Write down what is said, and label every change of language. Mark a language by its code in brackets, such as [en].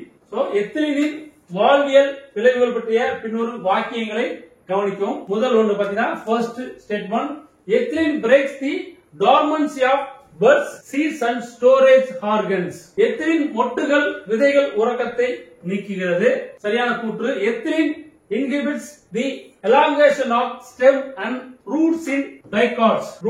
[ta] So ethylene வாழ்வியல் விளைவுகள் பற்றிய பின்வரும் வாக்கியங்களை கவனிக்கும். முதல் ஒன்று பாத்தீங்கன்னா [en] first statement, ethylene breaks the dormancy of birds, seeds and storage organs. [ta] ethylene மொட்டுகள், விதைகள் உறக்கத்தை நீக்குகிறது. சரியான கூற்று. [en] ethylene inhibits the elongation of stem and roots in dicots.